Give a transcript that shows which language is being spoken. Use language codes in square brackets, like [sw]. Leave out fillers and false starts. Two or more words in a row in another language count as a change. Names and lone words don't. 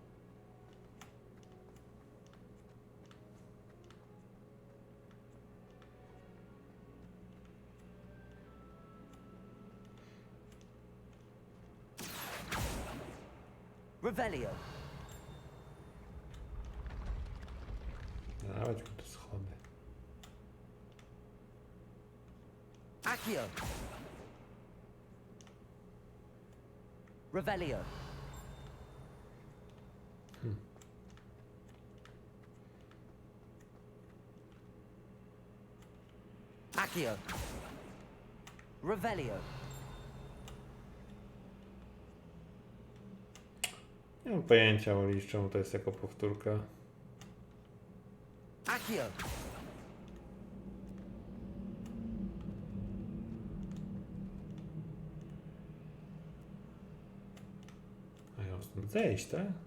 [la] Revelio. [pl] Dawać mu te schody. [la] Accio. Revelio. Accio. Revelio. [pl] Nie mam pojęcia, o czemu to jest jako powtórka. [la] Accio. [pl] A ja stąd zejść, tak?